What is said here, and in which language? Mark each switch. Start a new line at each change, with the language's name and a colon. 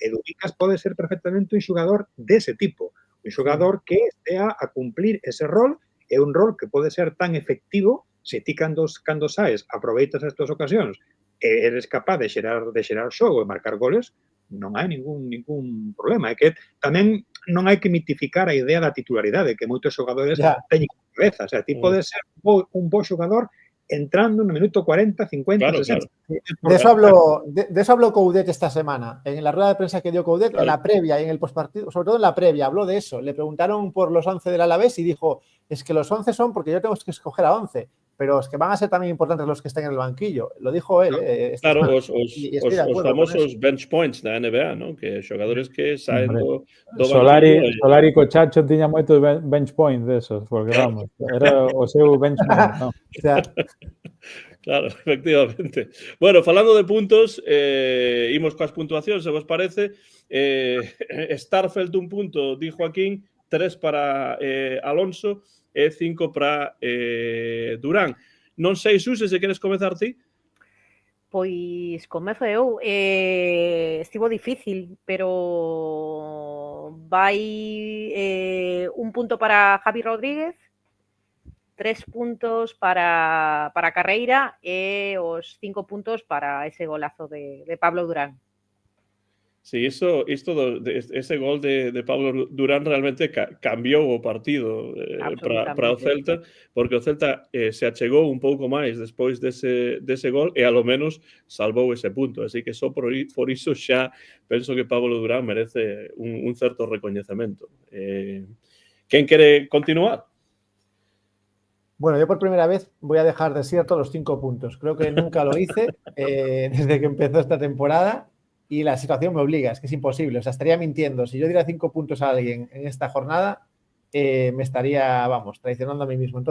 Galician: E Dubicas pode ser perfectamente un xogador dese tipo, un xogador que estea a cumplir ese rol, é un rol que pode ser tan efectivo se ti cando saes aproveitas estas ocasións e eres capaz de xerar xogo e marcar goles, non hai ningún problema. É que tamén non hai que mitificar a idea da titularidade, que moitos xogadores teñen cabeza. O sea, ti podes ser un bo xogador entrando no minuto 40, 50, claro, 60. Claro.
Spanish: De eso habló Coudet esta semana. En la rueda de prensa que dio Coudet, en la previa y en el postpartido, sobre todo en la previa, habló de eso. Le preguntaron por los 11 del Alavés y dijo, es que los 11 son porque yo tengo que escoger a 11. Pero es que van a ser también importantes los que estén en el banquillo. Lo dijo él.
Galician: Claro, os famosos bench points da NBA, ¿no? Que xogadores que saen do banquillo. Solari co Chacho tiña moitos bench points desos, porque vamos, era o seu benchmark, ¿no? O sea, claro, efectivamente. Bueno, falando de puntos, imos coas puntuacións, se vos parece. Starfelt un punto, di Joaquín, 3 para Alonso e 5 para Durán. Non sei, Xuse, se queres comezar ti? Pois comezo eu. Estivo difícil, pero vai un punto para Javi Rodríguez, 3 puntos para Carreira e os 5 puntos para ese golazo de Pablo Durán. Sí, ese gol de Pablo Durán realmente cambiou o partido para o Absolutamente. Celta, porque o Celta se achegou un pouco máis despois dese gol e ao menos salvou ese punto. Así que só por iso xa penso que Pablo Durán merece un certo recoñecemento. Quen quere continuar?
Spanish: Bueno, yo por primera vez voy a dejar desierto los 5 puntos. Creo que nunca lo hice desde que empezó esta temporada y la situación me obliga, es que es imposible. O sea, estaría mintiendo. Si yo diera 5 puntos a alguien en esta jornada, me estaría, vamos, traicionando a mí mismo.